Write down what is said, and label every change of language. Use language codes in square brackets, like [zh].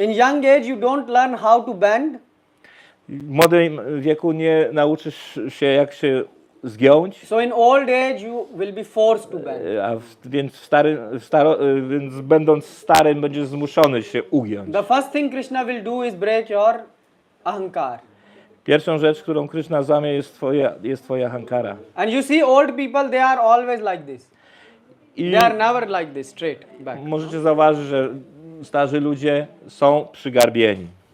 [en] In young age you don't learn how to bend. [pl] W młodym wieku nie nauczysz się, jak się zgiąć. [en] So in old age you will be forced to bend. [pl] Więc będąc starym będziesz zmuszony się ugiąć. [en] The first thing Krishna will do is break your ahankar. [pl] Pierwszą rzecz, którą Krishna złamie, jest twoja ahankara. [en] And you see old people, they are always like this. They are never like this, straight back. [pl] Możecie zauważyć, że starzy ludzie są przygarbieni.